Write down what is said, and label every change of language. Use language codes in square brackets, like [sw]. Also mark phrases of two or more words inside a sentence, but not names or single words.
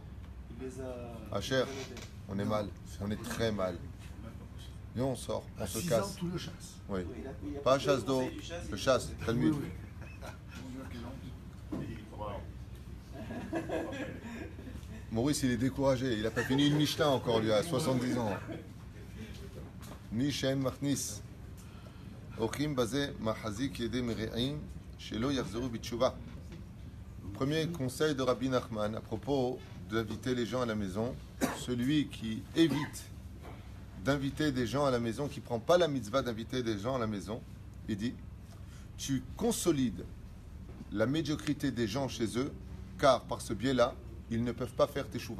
[fr] Ah cher, on est mal, on est très mal. Et on sort, on se casse. Tout le chasse. Oui. Pas chasse d'eau, le chasse, Talmud. Maurice, il est découragé, il n'a pas fini une Mishnah encore, lui, à 70 ans. [he] נישן מכניס. עושים בזה מחזיק ידי מרעים, שלא יחזרו בתשובה. [fr] Premier conseil de Rabbi Nachman à propos d'inviter les gens à la maison. Celui qui évite d'inviter des gens à la maison, qui ne prend pas la mitzvah d'inviter des gens à la maison, il dit, tu consolides la médiocrité des gens chez eux, car par ce biais-là, ils ne peuvent pas faire teshuva.